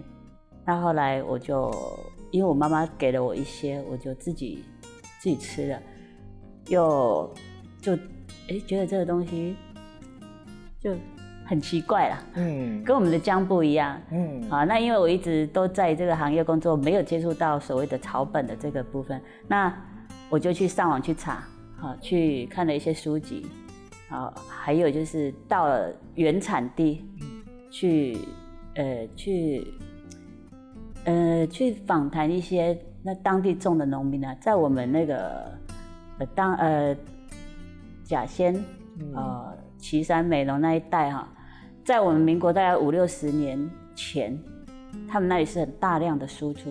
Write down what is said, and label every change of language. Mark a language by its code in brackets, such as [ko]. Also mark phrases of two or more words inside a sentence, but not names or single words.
[zh] 那後來我就因為我媽媽給了我一些，我就自己吃了，覺得這個東西就很奇怪啦，跟我們的薑不一樣，那因為我一直都在這個行業工作，沒有接觸到所謂的草本的這個部分，那我就去上網去查，去看了一些書籍，還有就是到了原產地去訪談一些那當地種的農民啊，在我們那個甲仙，旗山美濃那一帶在我們民國大概5、60年前，他們那裡是很大量的輸出。